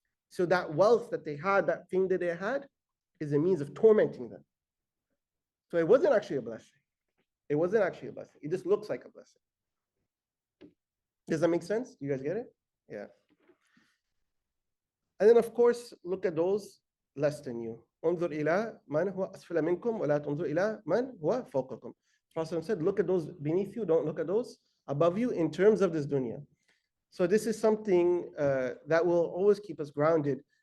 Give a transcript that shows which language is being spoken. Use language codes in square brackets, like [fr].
[en] So that wealth that they had, that thing that they had, is a means of tormenting them. So it wasn't actually a blessing. It wasn't actually a blessing. It just looks like a blessing. Does that make sense? Do you guys get it? Yeah. And then, of course, look at those less than you. [ar] انظر إلى من هو أسفل منكم ولا تنظر إلى من هو فوقكم. [en] Prophet said, look at those beneath you, don't look at those above you in terms of this dunya. So this is something that will always keep us grounded.